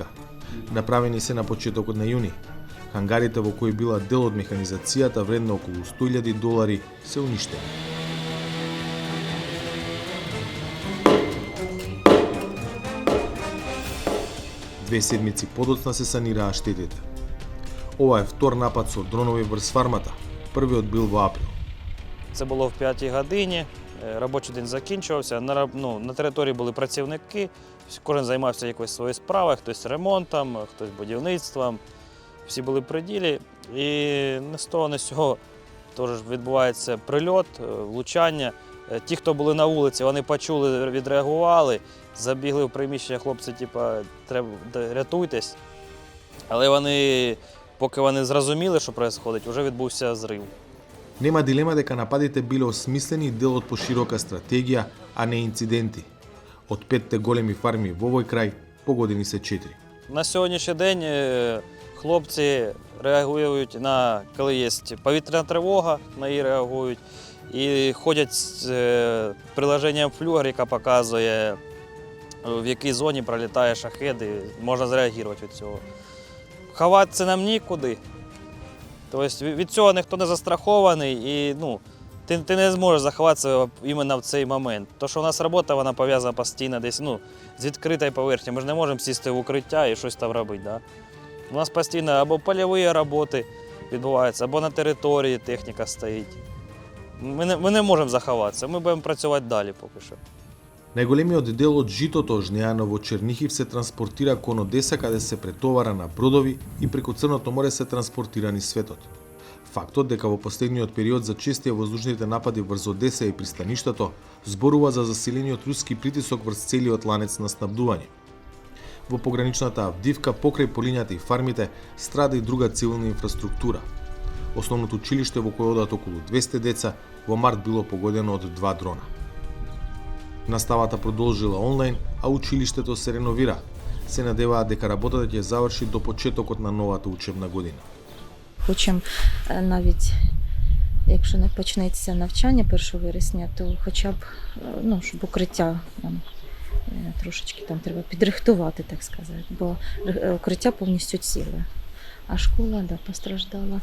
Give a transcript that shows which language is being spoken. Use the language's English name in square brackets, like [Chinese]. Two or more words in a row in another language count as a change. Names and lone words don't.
[Macedonian] Направени се на почетокот на јуни. Хангарите во кои била дел од механизацијата вредна околу $100,000 се уништени. Две седмици подоцна се санираа штетите. Ова е втор напад со дронови врз фармата. Првиот бил во април. [Ukrainian] Це було в 5 годині, робочий день закінчувався, на території були працівники, кожен займався якоюсь своєю справою, хтось ремонтом, хтось будівництвом, всі були при ділі. І не з того, не з цього теж відбувається прильот, влучання. Ті, хто були на вулиці, вони почули, відреагували, забігли в приміщення, хлопці, рятуйтесь. Але вони, поки вони зрозуміли, що відбувається, вже відбувся зрив. [Macedonian] Нема дилема дека нападите биле осмислени дел од поширока стратегија, а не инциденти. Од 5 големи фарми во овој крај погодени се 4. [Ukrainian] На сьогоднішній день хлопці реагують на, коли є повітряна тривога, на її реагують. І ходять з приложенням Флюгер, яка показує, в якій зоні пролітає шахед, і можна зреагувати від цього. Ховатися нам нікуди. Тобто від цього ніхто не застрахований і ти не зможеш заховатися іменно в цей момент. То, що у нас робота, вона пов'язана постійно десь з відкритою поверхнею. Ми ж не можемо сісти в укриття і щось там робити. Да? У нас постійно або польові роботи відбуваються, або на території техніка стоїть. Ми не можемо заховатися, ми будемо працювати далі поки що. [Macedonian] Најголемиот дел од житото жнеано во Чернихив се транспортира кон Одеса, каде се претовара на бродови и преку Црното море се транспортира низ светот. Фактот дека во последниот период зачестија воздушните напади врз Одеса и пристаништето зборува за засилениот руски притисок врз целиот ланец на снабдување. Во пограничната Авдивка, покрај полињата и фармите, страда и друга цивилна инфраструктура. Основното училиште во кој одат околу 200 деца во март било погодено од 2 дрона. Наставата продолжила онлайн, а училиштето се реновира. Се надеваат дека работата ќе заврши до почетокот на новата учебна година. [Ukrainian] Хочемо навіть, якщо не почнеться навчання 1 вересня, то хоча б, щоб укриття трошечки там треба підрихтувати, так сказати, бо укриття повністю ціле. А школа, постраждала.